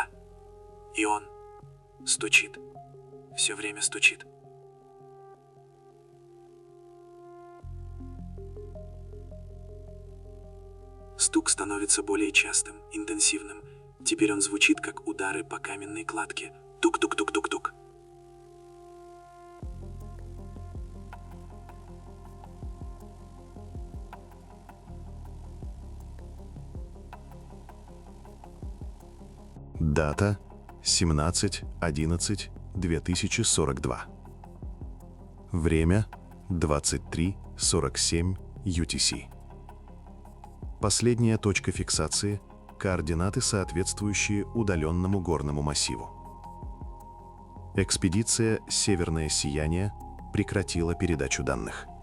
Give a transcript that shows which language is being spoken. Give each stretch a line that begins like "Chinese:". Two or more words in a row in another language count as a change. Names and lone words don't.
Russian: И он стучит. Все время стучит. Стук становится более частым, интенсивным. Теперь он звучит, как удары по каменной кладке. Тук-тук-тук-тук-тук. Дата 17.11.2042. Время 23:47 UTC. Последняя точка фиксации – координаты, соответствующие удаленному горному массиву. Экспедиция «Северное сияние» прекратила передачу данных.